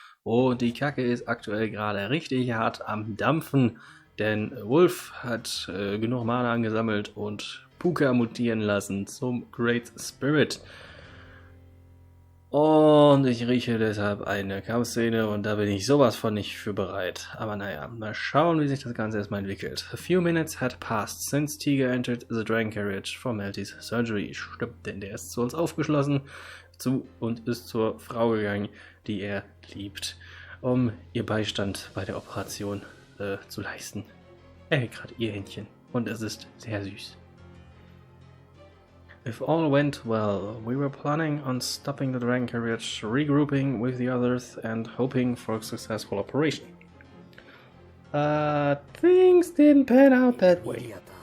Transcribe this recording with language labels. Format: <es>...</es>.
<de>Und die Kacke ist aktuell gerade richtig hart am Dampfen, denn Wolf hat genug Mana angesammelt und Pooka mutieren lassen zum Great Spirit. Und ich rieche deshalb eine Kampfszene und da bin ich sowas von nicht für bereit. Aber naja, mal schauen, wie sich das Ganze erstmal entwickelt.</de> <en>A few minutes had passed since Tiger entered the dragon carriage for Melty's surgery.</en> <de>Stimmt, denn der ist zu uns aufgeschlossen und ist zur Frau gegangen, die er liebt, um ihr Beistand bei der Operation zu leisten. Er hält gerade ihr Händchen und es ist sehr süß.</de> <en>If all went well, we were planning on stopping the dragon carriage, regrouping with the others, and hoping for a successful operation. Things didn't pan out that way.</en>